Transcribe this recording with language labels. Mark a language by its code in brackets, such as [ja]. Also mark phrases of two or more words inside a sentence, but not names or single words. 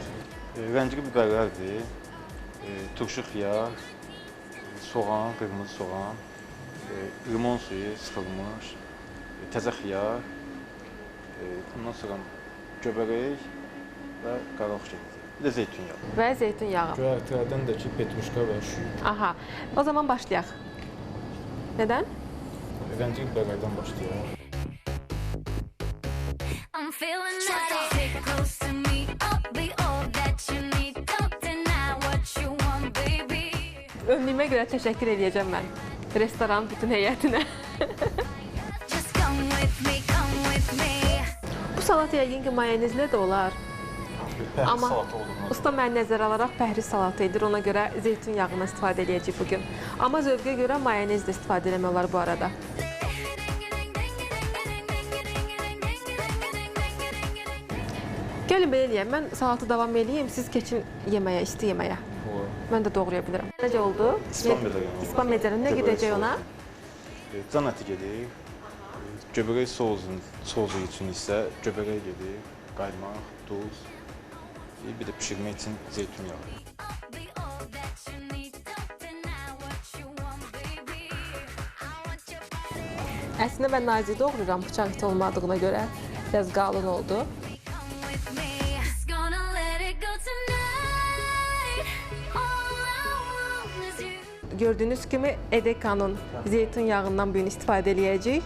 [az] Rəngli biberlərdir, turşu xiyar, soğan, qırmızı soğan, limon suyu sıxılmış, təzə xiyar, ondan sonra göbələk və qaralıq gedəcək. Bir də zeytun yağı. Və zeytun yağı. Göyərtilərdən də ki, petruşka və şüy. Aha, o zaman başlayaq. Nədən? Rəngli biberlərdən başlayaq. [en] I'm feeling naughty. Take close to me. I'll be all that you need. Don't deny what you want, baby. [az] Önlüyümə görə təşəkkür edəcəm mən restoranın bütün heyətinə. [en] Just come with me, come with me. [az] Bu salat yəqin ki, mayonezlə də olar. Pəhriz Amma salatı olmaz. usta mən nəzərə alaraq pəhriz salatı edir. Ona görə zeytun yağından istifadə edəcəyik bugün. Amma zövqə görə mayonez də istifadə etmək olar bu arada. Gəlin belə eləyəm. Mən salatı davam eləyim, siz keçin yeməyə, isti yeməyə. Mən də doğraya bilirəm. Necə oldu? İspan medalyonu. İspan medalyonu nə gedəcək ona? Can əti gedir. Göbələk sosu üçün isə göbələk gedir, qaymaq, duz. Bir də pişirmək üçün zeytun yağı. [en] I'll be all that you need. Don't deny what you want, baby. I want your body. [az] Əslində mən nazik doğruram, bıçaq iti olmadığına görə biraz qalın oldu. [en] Come with me. Just gonna let it go tonight. All I want is you. [az] Gördüyünüz kimi Edeka'nın zeytun yağından bu gün istifadə edəcəyik.